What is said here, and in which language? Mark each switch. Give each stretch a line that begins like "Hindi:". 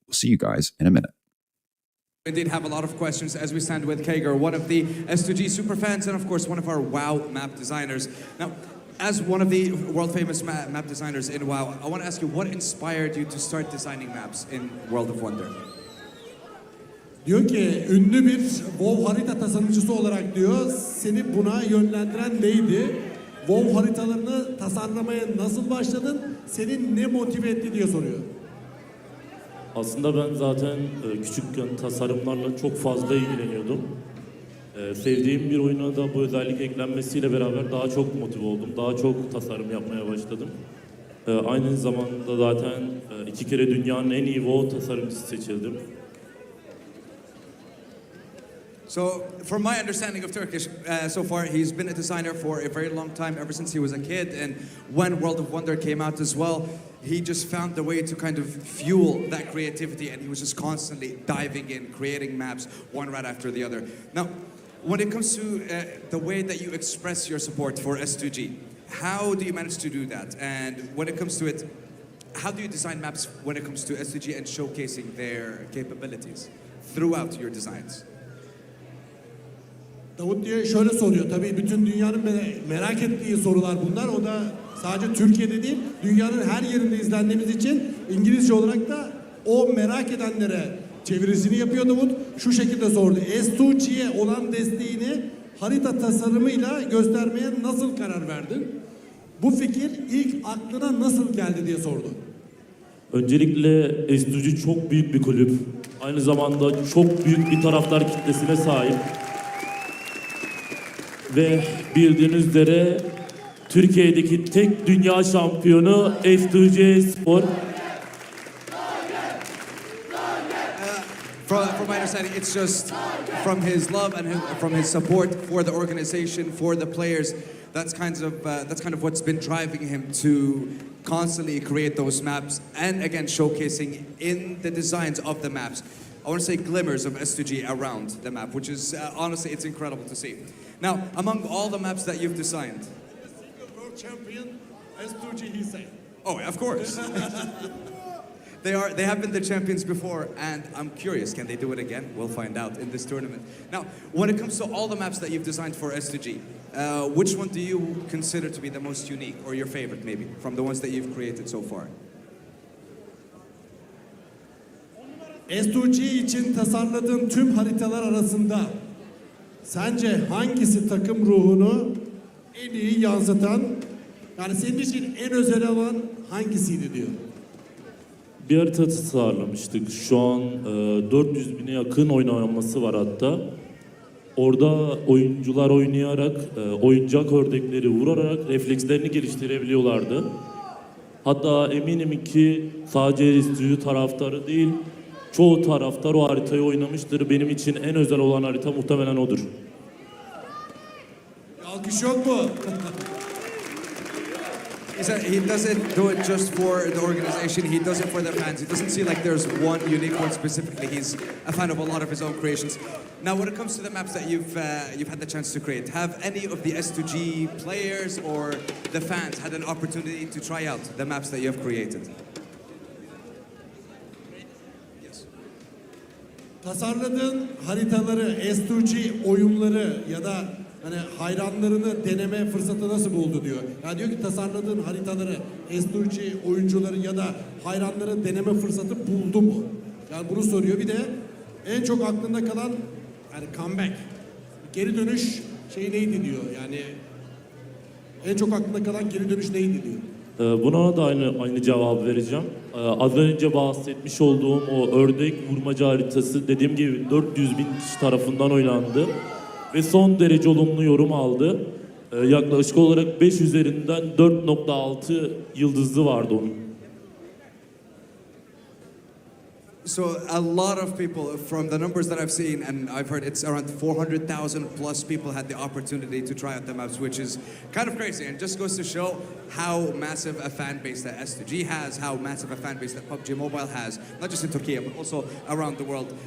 English: We'll see you guys in a minute. We did have a lot of questions as we stand with Kager, one of the S2G super fans, and of course one of our WoW map designers. Now, as one of the world famous map designers in WoW, I want to ask you, what inspired you to start designing maps in World of Wonder?
Turkish: Diyor ki ünlü bir WoW harita tasarımcısı olarak diyor seni buna yönlendiren neydi? WoW haritalarını tasarlamaya nasıl başladın? Seni ne motive etti diye soruyor. Aslında ben zaten küçükken tasarımlarla çok fazla ilgileniyordum. Sevdiğim bir oyuna da bu özellik eklenmesiyle beraber daha çok motive oldum. Daha çok tasarım yapmaya başladım. Aynı zamanda zaten 2 kere dünyanın en iyi WoW tasarımcısı seçildim.
English: So, from my understanding of Turkish so far, he's been a designer for a very long time, ever since he was a kid. And when World of Wonder came out as well, he just found the way to kind of fuel that creativity, and he was just constantly diving in, creating maps, one right after the other. Now, when it comes to the way that you express your support for S2G, how do you manage to do that? And when it comes to it, how do you design maps when it comes to S2G and showcasing their capabilities throughout your designs?
Turkish: Davut diye şöyle soruyor. Tabii bütün dünyanın merak ettiği sorular bunlar. O da sadece Türkiye'de değil, dünyanın her yerinde izlendiğimiz için İngilizce olarak da o merak edenlere çevirisini yapıyor Davut. Şu şekilde sordu. S2G'ye olan desteğini harita tasarımıyla göstermeye nasıl karar verdin? Bu fikir ilk aklına nasıl geldi diye sordu. Öncelikle S2G çok büyük bir kulüp. Aynı zamanda çok büyük bir taraftar kitlesine sahip. Ve bildiğiniz üzere Türkiye'deki tek dünya şampiyonu S2G Spor.
English: From my understanding, it's just from his love and from his support for the organization, for the players. That's kind of what's been driving him to constantly create those maps, and again showcasing in the designs of the maps. I want to say glimmers of S2G around the map, which is honestly, it's incredible to see. Now, among all the maps that you've designed, World champion S2G he said. oh, of course. They have been the champions before, and I'm curious, can they do it again? We'll find out in this tournament. Now, when it comes to all the maps that you've designed for S2G, which one do you consider to be the most unique, or your favorite maybe, from the ones that you've created so far?
Turkish: S2G için tasarladığın tüm haritalar arasında sence hangisi takım ruhunu en iyi yansıtan, yani senin için en özel olan hangisiydi diyor. Bir harita tasarlamıştık. Şu an 400 bine yakın oynaması var hatta. Orada oyuncular oynayarak, oyuncak ördekleri vurarak reflekslerini geliştirebiliyorlardı. Hatta eminim ki sadece S2G taraftarı değil, çoğu taraftar o haritayı oynamıştır. Benim için en özel olan harita muhtemelen odur. Alkış yok mu?
English: He said he doesn't do it just for the organization, he does it for the fans. He doesn't see like there's one unique one specifically. He's a fan of a lot of his own creations. Now, when it comes to the maps that you've had the chance to create, have any of the S2G players or the fans had an opportunity to try out the maps that you have created? Yes.
Turkish: Tasarladığın haritaları, S2G oyunları ya da hani hayranlarını deneme fırsatı nasıl buldu diyor. Yani diyor ki tasarladığın haritaları, S2G oyuncuları ya da hayranları deneme fırsatı buldu mu? Yani bunu soruyor. Bir de en çok aklında kalan yani comeback, geri dönüş şey neydi diyor. Yani en çok aklında kalan geri dönüş neydi diyor. Buna da aynı cevabı vereceğim. Az önce bahsetmiş olduğum o ördek vurmaca haritası dediğim gibi 400 bin kişi tarafından oynandı. Ve son derece olumlu yorum aldı. Yaklaşık olarak 5 üzerinden 4.6 yıldızı vardı onun.
English: So a lot of people, from the numbers that I've seen, and I've heard it's around 400,000 plus people had the opportunity to try out the maps, which is kind of crazy, and just goes to show how massive a fan base that S2G has, how massive a fan base that PUBG Mobile has, not just in Turkey, but also around the world.